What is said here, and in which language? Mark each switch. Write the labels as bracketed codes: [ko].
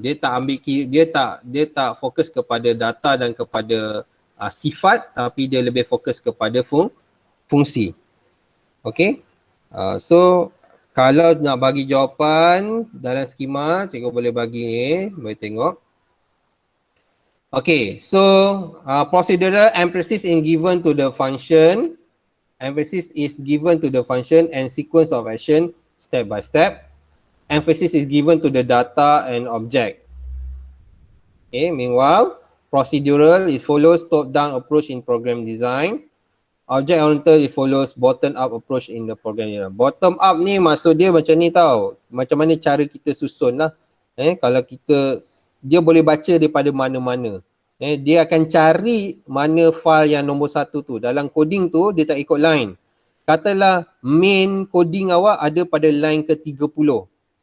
[ms] Dia tak ambil, dia tak fokus kepada data dan kepada sifat, tapi dia lebih fokus kepada fungsi. Okay. So kalau nak bagi jawapan dalam skema, cikgu boleh bagi ni, boleh tengok. [en] Okay, so procedural emphasis is given to the function. Emphasis is given to the function and sequence of action step by step. Emphasis is given to the data and object. Okay, meanwhile, procedural it follows top-down approach in program design. Object-oriented it follows bottom-up approach in the program design. [ms] Bottom-up ni maksud dia macam ni tau. Macam mana cara kita susun lah. Kalau dia boleh baca daripada mana-mana. Dia akan cari mana file yang nombor 1 tu. Dalam coding tu dia tak ikut line. Katalah main coding awak ada pada line ke-30.